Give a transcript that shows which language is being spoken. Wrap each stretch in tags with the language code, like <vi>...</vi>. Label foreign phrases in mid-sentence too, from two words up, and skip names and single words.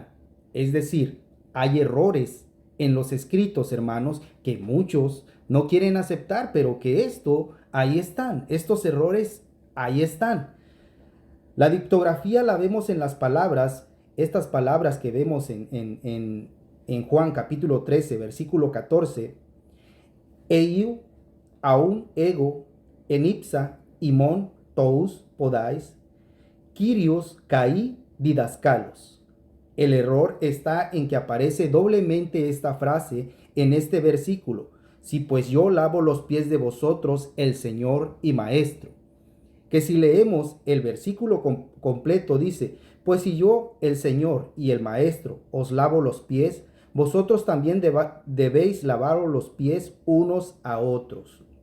<es>Es decir, hay errores en los escritos, hermanos, que muchos no quieren aceptar, pero que ahí están. Estos errores, ahí están. La dictografía la vemos en las palabras, estas palabras que vemos en Juan capítulo 13, versículo 14.</es> <el>Εἰ οὖν ἐγὼ, ἔνιψα, ὑμῶν, τοὺς, πόδας, Κύριος καὶ διδάσκαλος.</el> <es>El error está en que aparece doblemente esta frase en este versículo: si pues yo lavo los pies de vosotros, el Señor y Maestro. Que si leemos el versículo completo dice: pues si yo, el Señor y el Maestro, os lavo los pies, vosotros también debéis lavaros los pies unos a otros.</es>